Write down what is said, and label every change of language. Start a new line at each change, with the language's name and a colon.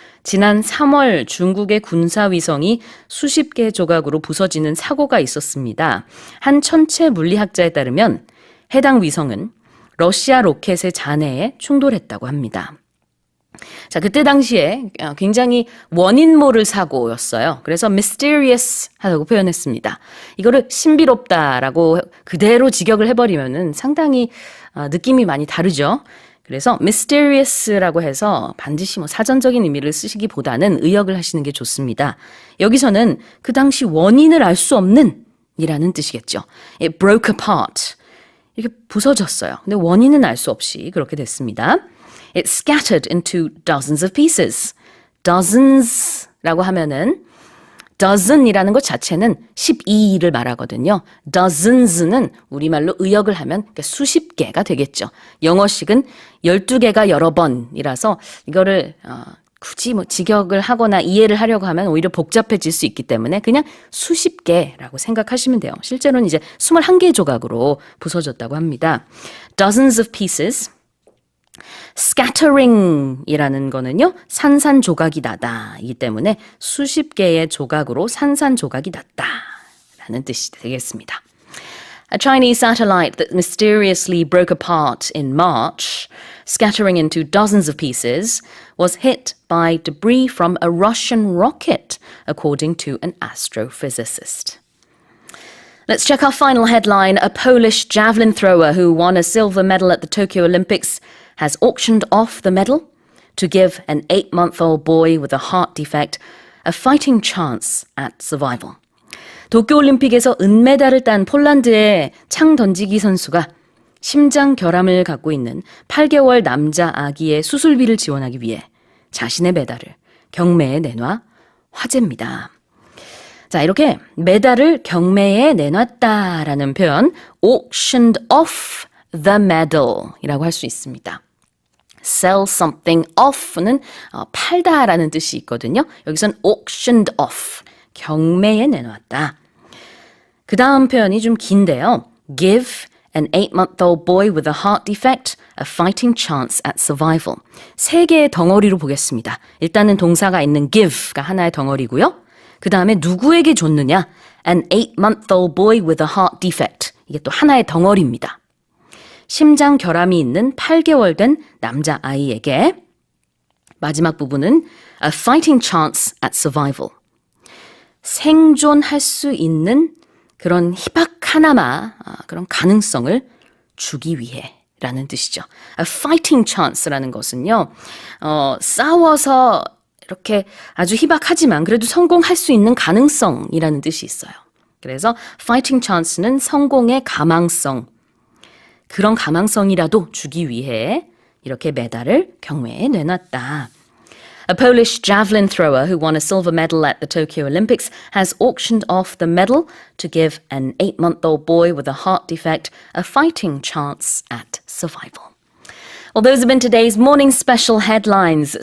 Korean: 지난 3월 중국의 군사위성이 수십 개 조각으로 부서지는 사고가 있었습니다. 한 천체 물리학자에 따르면 해당 위성은 러시아 로켓의 잔해에 충돌했다고 합니다. 자, 그때 당시에 굉장히 원인 모를 사고였어요. 그래서 mysterious 하다고 표현했습니다. 이거를 신비롭다라고 그대로 직역을 해버리면은 상당히 느낌이 많이 다르죠. 그래서 mysterious라고 해서 반드시 사전적인 의미를 쓰시기보다는 의역을 하시는 게 좋습니다. 여기서는 그 당시 원인을 알 수 없는 이라는 뜻이겠죠.
English: It broke apart.
Korean: 이렇게 부서졌어요. 근데 원인은 알 수 없이 그렇게 됐습니다.
English: It scattered into dozens of pieces.
Korean: dozens라고 하면은 dozen이라는 것 자체는 12를 말하거든요. dozens는 우리말로 의역을 하면 수십 개가 되겠죠. 영어식은 12개가 여러 번이라서 이거를 굳이 직역을 하거나 이해를 하려고 하면 오히려 복잡해질 수 있기 때문에 그냥 수십 개라고 생각하시면 돼요. 실제로는 이제 21개 조각으로 부서졌다고 합니다.
English: dozens of pieces.
Korean: scattering이라는 거는요, 산산조각이 나다 이기 때문에 수십 개의 조각으로 산산조각이 났다라는 뜻이 되겠습니다.
English: A Chinese satellite that mysteriously broke apart in March, scattering into dozens of pieces, was hit by debris from a Russian rocket, according to an astrophysicist. Let's check our final headline. A Polish javelin thrower who won a silver medal at the Tokyo Olympics has auctioned off the medal to give an 8-month-old boy with a heart defect a fighting chance at survival.
Korean: 도쿄올림픽에서 은메달을 딴 폴란드의 창 던지기 선수가 심장 결함을 갖고 있는 8개월 남자 아기의 수술비를 지원하기 위해 자신의 메달을 경매에 내놔 화제입니다. 자, 이렇게 메달을 경매에 내놨다라는 표현,
English: auctioned off the medal
Korean: 이라고 할 수 있습니다.
English: sell something off
Korean: 는 팔다라는 뜻이 있거든요. 여기선
English: auctioned off,
Korean: 경매에 내놓았다. 그 다음 표현이 좀 긴데요. give
English: An 8-month-old boy with a heart defect, a fighting chance at survival.
Korean: 세 개의 덩어리로 보겠습니다. 일단은 동사가 있는 give가 하나의 덩어리고요. 그 다음에 누구에게 줬느냐?
English: An 8-month-old boy with a heart defect.
Korean: 이게 또 하나의 덩어리입니다. 심장 결함이 있는 8개월 된 남자아이에게 마지막 부분은
English: a fighting chance at survival.
Korean: 생존할 수 있는 그런 희박 하나마, 그런 가능성을 주기 위해 라는 뜻이죠. A fighting chance라는 것은요, 싸워서 이렇게 아주 희박하지만 그래도 성공할 수 있는 가능성이라는 뜻이 있어요. 그래서 fighting chance는 성공의 가망성, 그런 가망성이라도 주기 위해 이렇게 메달을 경매에 내놨다.
English: A Polish javelin thrower who won a silver medal at the Tokyo Olympics has auctioned off the medal to give an 8-month-old boy with a heart defect a fighting chance at survival. Well, those have been today's morning special headlines.